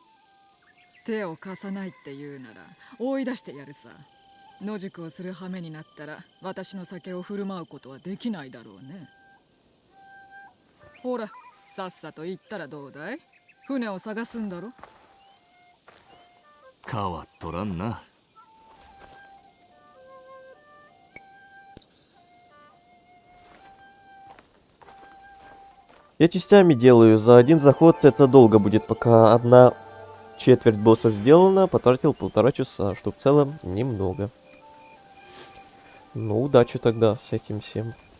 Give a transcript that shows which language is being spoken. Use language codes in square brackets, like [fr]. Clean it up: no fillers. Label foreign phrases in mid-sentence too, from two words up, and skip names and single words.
[ja] 手を貸さないって言うなら追い出してやるさ。野宿をする羽目になったら私の酒を振る舞うことはできないだろうね。ほら、さっさと行ったらどうだい？船を探すんだろ。変わっとらんな。 [ru] Я частями делаю. За один заход это долго будет, пока одна четверть боссов сделана. Потратил 1,5 часа, что в целом немного. Ну, удачи тогда с этим всем.